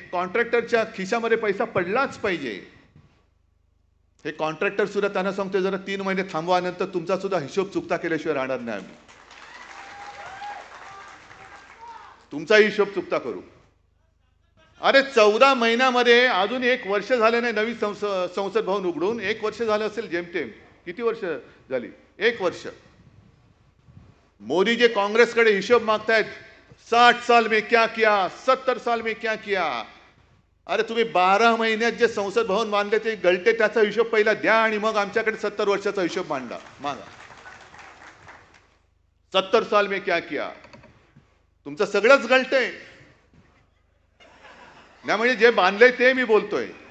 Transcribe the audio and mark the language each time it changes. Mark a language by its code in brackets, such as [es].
[mr] कॉन्ट्रॅक्टरच्या खिशामध्ये पैसा पडलाच पाहिजे. हे कॉन्ट्रॅक्टर सुद्धा त्यांना सांगतोय, जरा 3 महिने थांबवा, नंतर तुमचा सुद्धा हिशोब चुकता केल्याशिवाय राहणार नाही आम्ही. तुमचा हिशोब चुकता करू. अरे 14 महिन्यामध्ये अजून 1 वर्ष झालं नाही नवीन संसद भवन उघडून. 1 वर्ष झालं असेल जेमतेम. किती वर्ष झाली? 1 वर्ष. मोदी जे काँग्रेसकडे हिशोब मागतायत, [hi] 60 साल में क्या किया, [mr] 70 साल में क्या किया. अरे तुम्ही 12 महिन्यात जे संसद भवन बांधले ते गळते, त्याचा हिशोब पहिला द्या आणि मग आमच्याकडे 70 वर्षाचा हिशोब मागा. [hi] 70 साल में क्या किया. [mr] तुमचं सगळंच गळतंय. नाही म्हणजे जे बांधलंय ते मी बोलतोय.